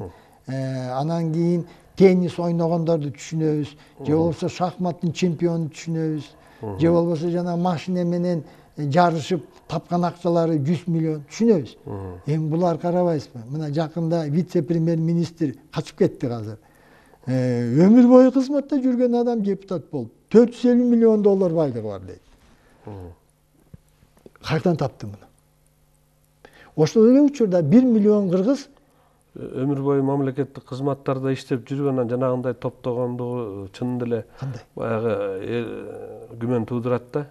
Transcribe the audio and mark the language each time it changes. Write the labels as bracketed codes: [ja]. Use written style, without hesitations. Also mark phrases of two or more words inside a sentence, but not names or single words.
[ky] Анан кийин теннис ойногондорду түшүнөбүз, же болбосо шахматтын чемпиону түшүнөбүз, же болбосо жана машина менен жарышып тапкан акчалары 100 миллион түшүнөбүз. Эми булар карабайсызбы? Мына жакында вице-премьер-министр качып кетти азыр. Өмүр бою кызматта жүрген адам депутат болуп 450 миллион доллар байлыгы бар дейт. Кайдан тапты муну? Ошол эле учурда 1 миллион кыргыз өмүр бою мамлекеттик кызматтарда иштеп жүргөн, жанагындай топтогондугу чын деле баягы күмөн туудурат да.